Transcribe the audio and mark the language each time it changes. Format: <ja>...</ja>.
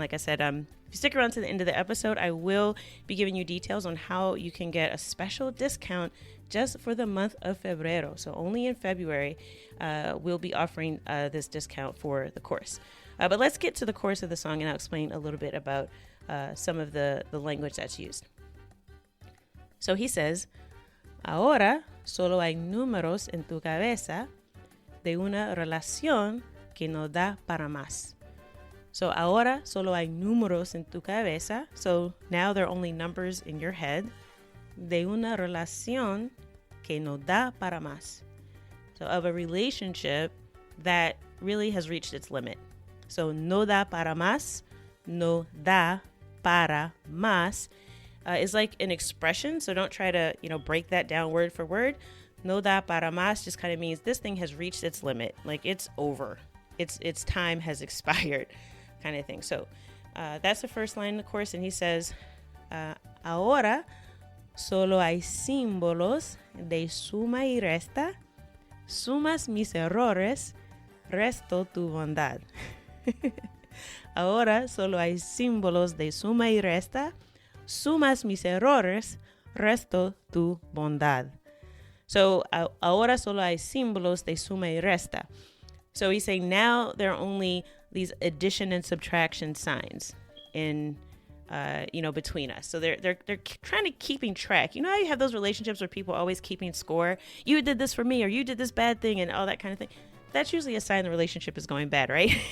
<en>And like I said, if you stick around to the end of the episode, I will be giving you details on how you can get a special discount just for the month of Febrero. So only in February, we'll be offering this discount for the course. But let's get to the chorus of the song and I'll explain a little bit about some of the language that's used. So he says,</en> <es>Ahora solo hay números en tu cabeza de una relación que no da para más. So ahora solo hay números en tu cabeza.</es> <en>So now there are only numbers in your head.</en> <es>De una relación que no da para más.</es> <en>So of a relationship that really has reached its limit.</en> <es>So no da para más, no da para más.</es> <en>Is like an expression, so don't try to, break that down word for word.</en> <es>No da para más</es> <en>just kind of means this thing has reached its limit, like it's over, its time has expired, kind of thing. So that's the first line in the chorus, and he says,</en> <es>Ahora solo hay símbolos de suma y resta, sumas mis errores, resto tu bondad. Ahora solo hay símbolos de suma y resta, sumas mis errores, resto tu bondad. So, ahora solo hay símbolos de suma y resta.</es> <en>So he's saying now there are only these addition and subtraction signs in, between us. So they're trying to keeping track. You know how you have those relationships where people are always keeping score? You did this for me, or you did this bad thing, and all that kind of thing. That's usually a sign the relationship is going bad, right?</en>